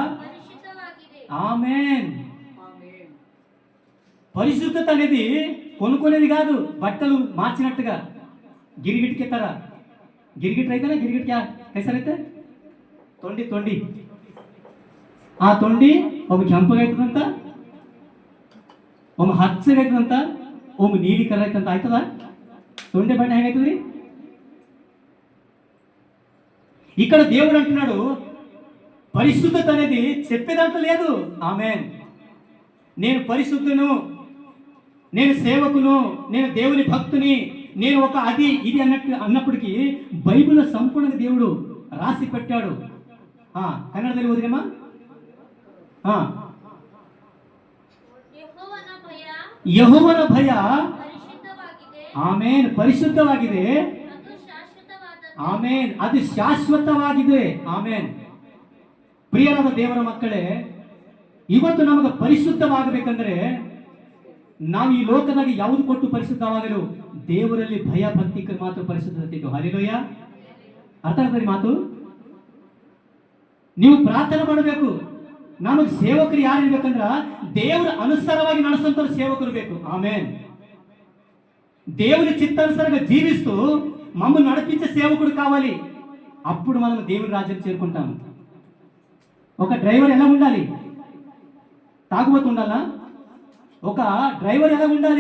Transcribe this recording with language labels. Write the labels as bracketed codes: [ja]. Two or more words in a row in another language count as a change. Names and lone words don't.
[te] ఆమేన్. పరిశుద్ధత అనేది కొనుక్కునేది కాదు, బట్టలు మార్చినట్టుగా. గిరిగిటికి ఎత్తారా? గిరిగిట్ రైతేనా? గిరిగిట్ క్యా కైసారైతే తొండి ఆ తొండి ఒక [kn] ಕೆಂಪಗೆ ಆಯ್ತದಂತ, ಒಮ್ಮೆ ಹಚ್ಚಗೆ ಆಯ್ತದಂತ, ಒಮ್ಮೆ ನೀಲಿ ಕಲರ್ ಆಯ್ತಂತ ಆಯ್ತದ? [te] తొండి బట్ట ಹೇಗಾಯ್ತದ್ರಿ? ఇక్కడ దేవుడు అంటున్నాడు పరిశుద్ధత అనేది చెప్పేదంట లేదు. ఆమేన్. నేను పరిశుద్ధును, నేను సేవకును, నేను దేవుని భక్తుని, నేను ఒక అది ఇది అన్నప్పటికీ బైబిల్లో సంపూర్ణంగా దేవుడు రాసి పెట్టాడు. [kn] కన్నడದಲ್ಲಿ ಓದಿರಮ್ಮ. ಯೆಹೋವನ ಭಯ. ಆಮೇನ್, ಪರಿಶುದ್ಧವಾಗಿದೆ. ಆಮೇನ್, ಅದು ಶಾಶ್ವತವಾಗಿದೆ. ಆಮೇನ್. ಪ್ರಿಯರಾದ ದೇವರ ಮಕ್ಕಳೇ, ಇವತ್ತು ನಮಗೆ ಪರಿಶುದ್ಧವಾಗಬೇಕಂದ್ರೆ ನಾವು ಈ ಲೋಕದಾಗ ಯಾವುದು ಕೊಟ್ಟು ಪರಿಶುದ್ಧವಾಗಲು? ದೇವರಲ್ಲಿ ಭಯ ಭಕ್ತಿ ಮಾತ್ರ ಪರಿಶುದ್ಧತೆ. ಹಲ್ಲೆಲೂಯಾ. ಅರ್ಥ ಆಗ್ತದೆ ಮಾತು? ನೀವು ಪ್ರಾರ್ಥನೆ ಮಾಡಬೇಕು. ನಮಗೆ ಸೇವಕರು ಯಾರು ಇರ್ಬೇಕಂದ್ರ ದೇವರ ಅನುಸಾರವಾಗಿ ನಡೆಸಂತ ಸೇವಕರು ಬೇಕು. [te] ఆమేన్. దేవుని చిత్తానుసారంగా జీవిస్తూ మమ్మల్ని నడిపించే సేవకుడు కావాలి. అప్పుడు మనం దేవుని రాజ్యం చేరుకుంటాము. ఒక డ్రైవర్ ఎలా ఉండాలి? తాగుబోతు ఉండాలా? ఒక డ్రైవర్ ఎలా ఉండాలి?